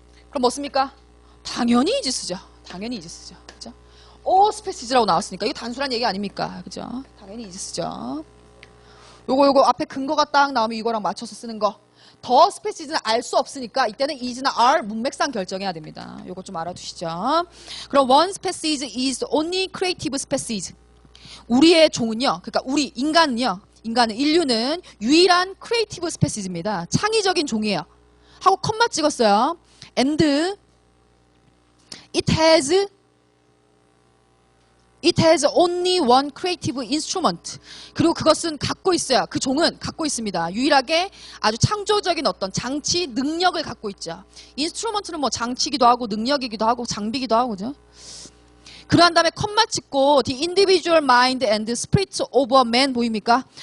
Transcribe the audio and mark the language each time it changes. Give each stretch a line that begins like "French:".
Korean: 그럼 뭐 씁니까? 당연히 이즈 쓰죠. 당연히 이즈 쓰죠. 그죠? 스페시즈라고 나왔으니까 이게 단순한 얘기 아닙니까? 그죠? 당연히 이즈 쓰죠. 요거 앞에 근거가 딱 나오면 이거랑 맞춰서 쓰는 거. 더 스페시즈는 알 수 없으니까 이때는 is나 are 문맥상 결정해야 됩니다. 요거 좀 알아두시죠.
English: 그럼 one species is only creative species.
Korean: 우리의 종은요. 그러니까 우리 인간은 인류는 유일한 creative species입니다. 창의적인 종이에요. 하고 컴마 찍었어요.
English: and it has only one creative instrument.
Korean: 그리고 그것은 갖고 있어요. 그 종은 갖고 있습니다. 유일하게 아주 창조적인 어떤 장치, 능력을 갖고 있죠. 인스트루먼트는 뭐 장치기도 하고 능력이기도 하고 장비기도 하고 그죠? 그러한 다음에 컴마 찍고
English: the individual mind and spirit of a man
Korean: 보입니까?